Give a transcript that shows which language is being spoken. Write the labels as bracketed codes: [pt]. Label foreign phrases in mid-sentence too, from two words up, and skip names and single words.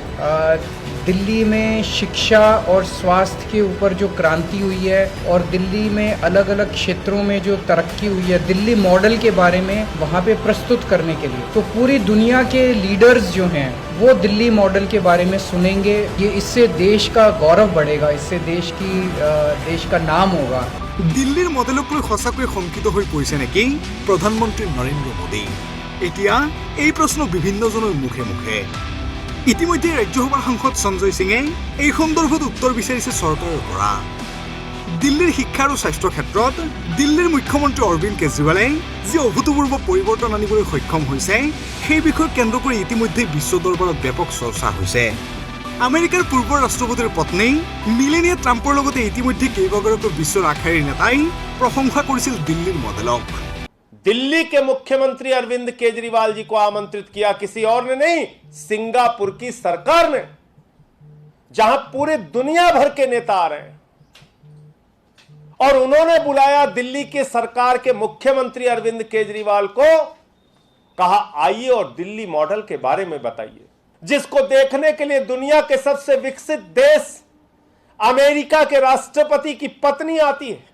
[hi] दिल्ली में शिक्षा और स्वास्थ्य के ऊपर जो क्रांति हुई है और दिल्ली में अलग अलग क्षेत्रों में जो तरक्की हुई है, दिल्ली मॉडल के बारे में वहाँ पे प्रस्तुत करने के लिए, तो पूरी दुनिया के लीडर्स जो हैं वो दिल्ली मॉडल के बारे में सुनेंगे। ये इससे देश का गौरव बढ़ेगा, इससे देश का नाम होगा। [as] দিল্লীৰ মডেলক লৈ সঁচাকৈ শংকিত হৈ পৰিছে নেকি প্ৰধানমন্ত্ৰী নৰেন্দ্ৰ মোদী? এতিয়া এই প্ৰশ্ন বিভিন্নজনৰ মুখে মুখে। ইতিমধ্যে ৰাজ্যসভাৰ সাংসদ সঞ্জয় সিঙে এই সন্দৰ্ভত উত্তৰ বিচাৰিছে চৰকাৰৰ পৰা। দিল্লীৰ শিক্ষা আৰু স্বাস্থ্য ক্ষেত্ৰত দিল্লীৰ মুখ্যমন্ত্ৰী অৰবিন্দ কেজৰিৱালে যি অভূতপূৰ্ব পৰিৱৰ্তন আনিবলৈ সক্ষম হৈছে, সেই বিষয়ক কেন্দ্ৰ কৰি ইতিমধ্যে বিশ্ব দৰবাৰত ব্যাপক চৰ্চা হৈছে। আমেৰিকাৰ পূৰ্বৰ ৰাষ্ট্ৰপতিৰ পত্নী মিলেনিয়া ট্ৰাম্পৰ লগতে ইতিমধ্যে কেইবাগৰাকী বিশ্বৰ আগশাৰীৰ নেতাই প্ৰশংসা কৰিছিল দিল্লীৰ মডেলক। [hi] दिल्ली के मुख्यमंत्री अरविंद केजरीवाल जी को आमंत्रित किया किसी और ने नहीं, सिंगापुर की सरकार ने, जहां पूरे दुनिया भर के नेता आ रहे हैं। और उन्होंने बुलाया दिल्ली की सरकार के मुख्यमंत्री अरविंद केजरीवाल को, कहा आइए और दिल्ली मॉडल के बारे में बताइए, जिसको देखने के लिए दुनिया के सबसे विकसित देश अमेरिका के राष्ट्रपति की पत्नी आती है।